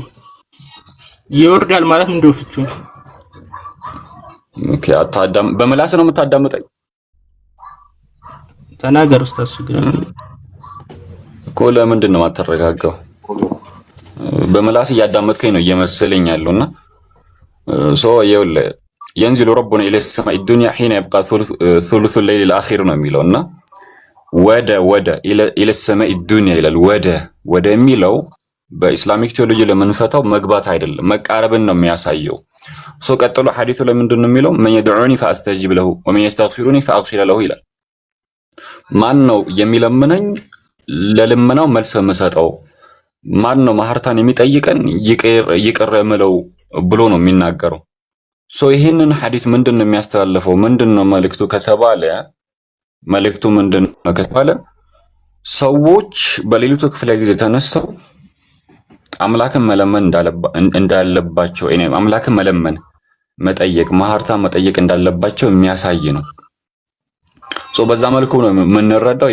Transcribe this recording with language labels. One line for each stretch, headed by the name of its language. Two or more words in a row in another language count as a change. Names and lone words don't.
Amharic: ይወርዳል ማለት ምንድን ነው ፍቺው? ኦኬ በመላስ ነው የምታዳምጠኝ? ተናገር ኡስታዝ። እኮ ለምንድን ነው የማትረጋጋው? በመላስ እያዳመጥከኝ ነው እየመሰለኝ ያለውና ይኸውልህ
Arabic: ينزل ربنا إلى السماء الدنيا حين يبقى ثلث الليل الأخير
Amharic: ነው የሚለውና ወደ
Arabic: إلى السماء الدنيا
Amharic: ይላል። ወደ የሚለው
English: በIslamic theology
Amharic: ለምንፈታው መግባት አይደለም መቃረብን ነው የሚያሳየው። ቀጥሎ ሐዲሱ ላይ ምንድን ነው የሚለው?
Arabic: من يدعوني فأستجيب له ومن يستغفرني فأغفر له
Amharic: ይላል። ማን ነው የሚለምነኝ ለልመናው መልስ የምሰጠው? ማን ነው ማህርታን የሚጠይቀን ይቅር የምለው ብሎ ነው የሚናገረው። ይህንን ሐዲስ ምንድነው የሚያስተላልፈው? ምንድነው መልእክቱ ከተባለ መልእክቱ ምንድነው ከተባለ ሰዎች በሌሊቱ ክፍለ ጊዜ ተነስተው አምላክን መለመን እንዳለባቸው አምላክን መጠየቅ ማህርታ መጠየቅ እንዳለባቸው የሚያሳይ ነው። በዛ መልኩ ነው የምንረዳው።